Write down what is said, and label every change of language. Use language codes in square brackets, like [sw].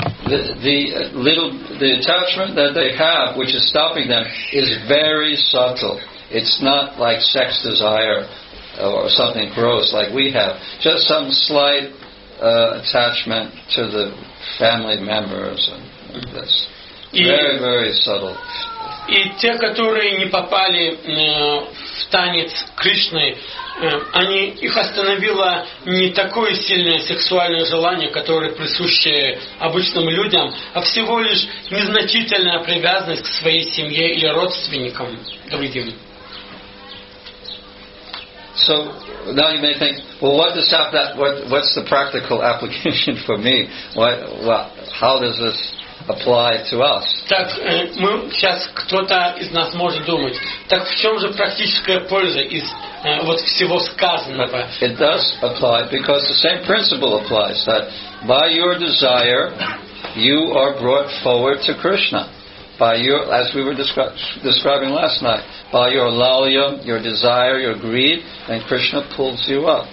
[en] the attachment that they have, which is stopping them, is very subtle. It's not like sex desire or something gross like we have. Just some slight attachment to the family members and this. Very, very subtle. [ru] И те, которые не попали в танец Кришны, их остановило не такое сильное сексуальное желание, которое присуще обычным людям, а всего лишь незначительная привязанность к своей семье или родственникам другим. [en] So now you may think, well, what's the practical application for me? How does this apply to us? [ru] Так, сейчас кто-то из нас может думать, так в чем же практическая польза из вот всего сказанного? [en] It does apply because the same principle applies, that by your desire you are brought forward to Krishna. By your, as we were describing last night, by your lalya, your desire, your greed, then Krishna pulls you up.